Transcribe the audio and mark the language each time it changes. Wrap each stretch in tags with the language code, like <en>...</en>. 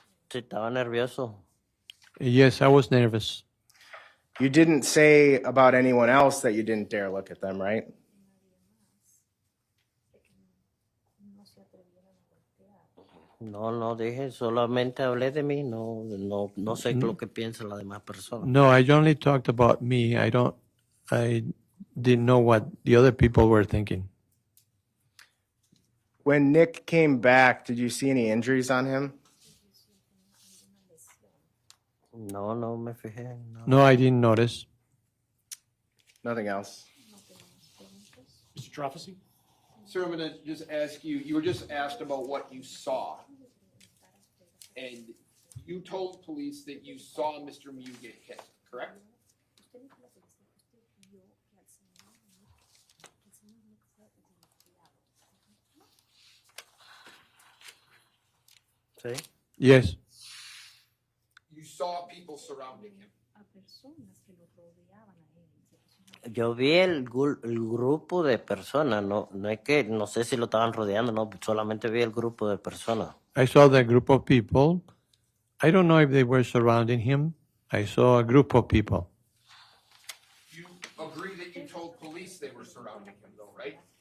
<es>Sí, estaba nervioso.</es> <en>Yes, I was nervous. You didn't say about anyone else that you didn't dare look at them, right?</en> <es>No dije, solamente hablé de mí, no sé lo que piensan las demás personas.</es> <en>No, I only talked about me. I didn't know what the other people were thinking. When Nick came back, did you see any injuries on him?</en> <es>No me fijé.</es> <en>No, I didn't notice. Nothing else. Mr. Trofisi? Sir, I'm gonna just ask you, you were just asked about what you saw. And you told police that you saw Mr. Miu get hit, correct?</en> <es>¿Sí?</es> <en>Yes. You saw people surrounding him.</en> <es>Yo vi el grupo de personas, no es que, no sé si lo estaban rodeando, no, solamente vi el grupo de personas.</es> <en>I saw the group of people. I don't know if they were surrounding him. I saw a group of people. You agree that you told police they were surrounding him though, right?</en>